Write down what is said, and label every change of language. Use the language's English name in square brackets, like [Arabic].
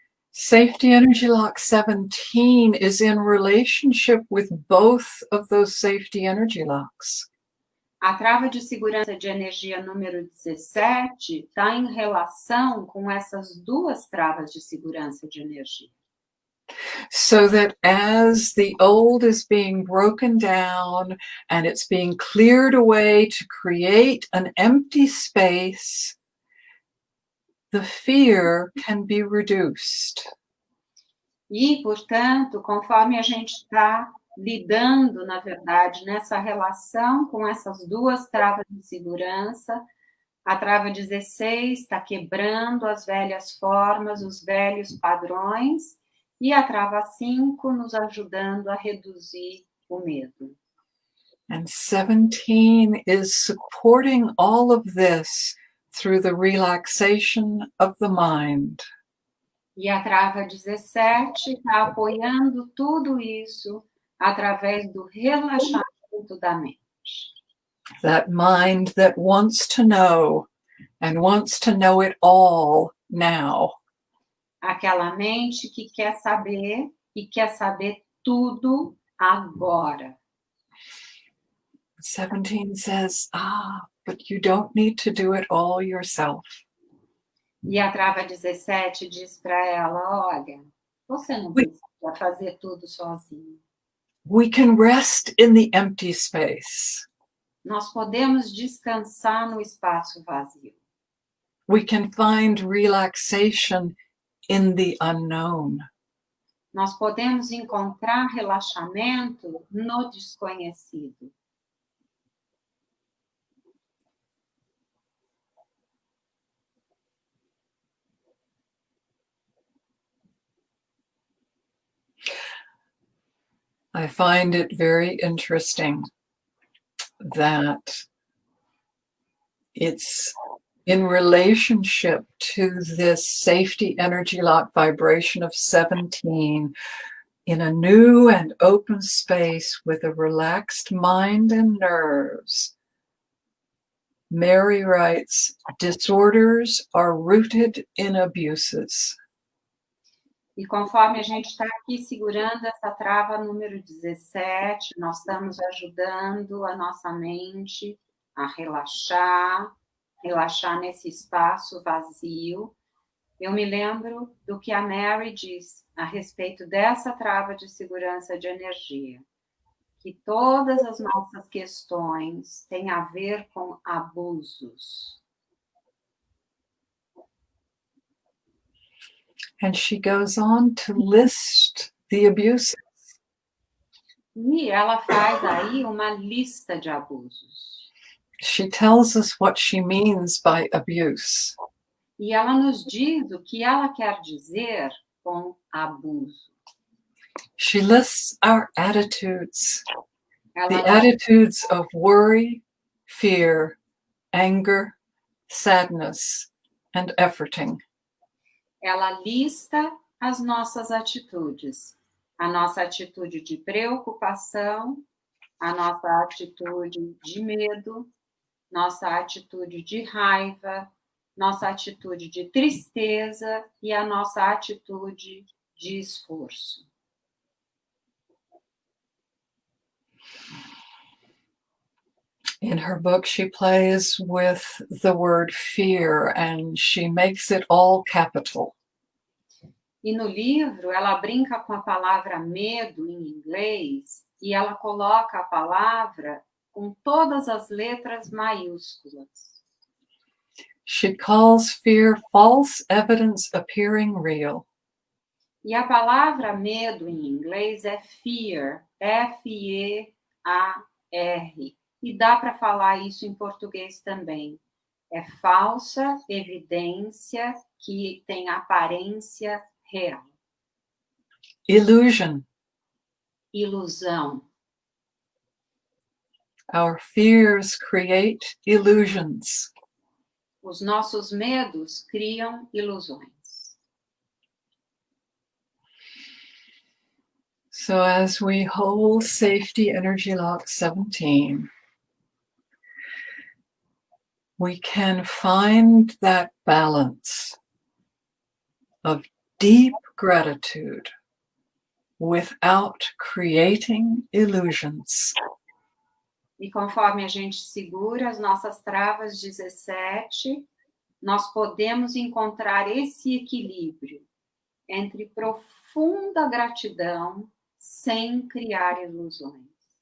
[English] Safety energy lock 17 is in relationship with both of those safety energy locks. [Portuguese] A trava de segurança de energia número 17 está em relação com essas duas travas de segurança de energia. [English] So that as the old is being broken down and it's being cleared away to create an empty space, the fear can be reduced. [Portuguese] E, portanto, conforme a gente está lidando, na verdade, nessa relação com essas duas travas de segurança, a trava 16 está quebrando as velhas formas, os velhos padrões, e a trava 5 nos ajudando a reduzir o medo. [English] And 17 is supporting all of this through the relaxation of the mind. [Portuguese] E a trava 17 está apoiando tudo isso através do relaxamento da mente. [English] That mind that wants to know and wants to know it all now. [Portuguese] Aquela mente que quer saber e quer saber tudo agora. [English] 17 says, but you don't need to do it all yourself. [Portuguese] E a trava 17 diz para ela, olha, você não precisa fazer tudo sozinho. [English] We can rest in the empty space. [Portuguese] Nós podemos descansar no espaço vazio. [English] We can find relaxation in the unknown. [Portuguese] Nós podemos encontrar relaxamento no desconhecido. [English] I find it very interesting that it's in relationship to this safety energy lock vibration of 17 in a new and open space with a relaxed mind and nerves. Mary writes, disorders are rooted in abuses. [Portuguese] E conforme a gente está aqui segurando essa trava número 17, nós estamos ajudando a nossa mente a relaxar nesse espaço vazio. Eu me lembro do que a Mary diz a respeito dessa trava de segurança de energia, que todas as nossas questões têm a ver com abusos. [English] And she goes on to list the abuses. [Portuguese] E ela faz aí uma lista de abusos. [English] She tells us what she means by abuse. [Portuguese] E ela nos diz o que ela quer dizer com abuso. [English] She lists our attitudes, the [Portuguese] Ela, [English] attitudes of worry, fear, anger, sadness, and efforting. [Portuguese] ela lista as nossas atitudes. A nossa atitude de preocupação, a nossa atitude de medo, nossa atitude de raiva, nossa atitude de tristeza e a nossa atitude de esforço. [English] In her book, she plays with the word fear and she makes it all capital. [Portuguese] E no livro, ela brinca com a palavra medo em inglês e ela coloca a palavra com todas as letras maiúsculas. [English] She calls fear false evidence appearing real. [Portuguese] E a palavra medo em inglês é fear, F-E-A-R. E dá para falar isso em português também. É falsa evidência que tem aparência real. [English] Illusion. [Portuguese] Ilusão. [English] Our fears create illusions. [Portuguese] Os nossos medos criam ilusões. [English] So as we hold safety energy lock 17, we can find that balance of deep gratitude without creating illusions. [Portuguese] E conforme a gente segura as nossas travas 17, nós podemos encontrar esse equilíbrio entre profunda gratidão sem criar ilusões.